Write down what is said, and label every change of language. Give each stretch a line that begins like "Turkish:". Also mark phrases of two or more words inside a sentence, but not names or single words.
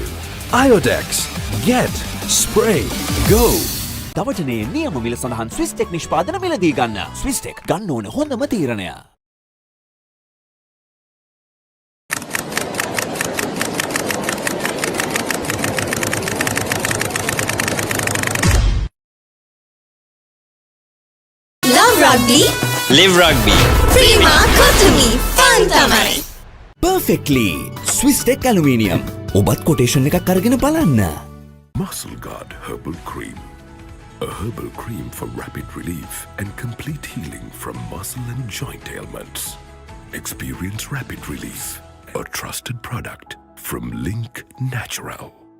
English: Iodex. Get. Spray. Go.
Sinhala: දවටනේ නියම මිල සඳහන් ස්විස්ටෙක් නිෂ්පාදන මිලදී ගන්න. ස්විස්ටෙක් ගන්න ඕන හොඳම තීරණය.
English: Love rugby. Live rugby.
Sinhala: Prima Kotumi. Fun tamai.
English: Perfectly.
Sinhala: ස්විස්ටෙක් ඇලුමිනියම්. ඔබත් කොටේෂන් එකක් අරගෙන බලන්න.
English: Muscle Guard Herbal Cream. A herbal cream for rapid relief and complete healing from muscle and joint ailments. Experience rapid relief. A trusted product from Link Natural.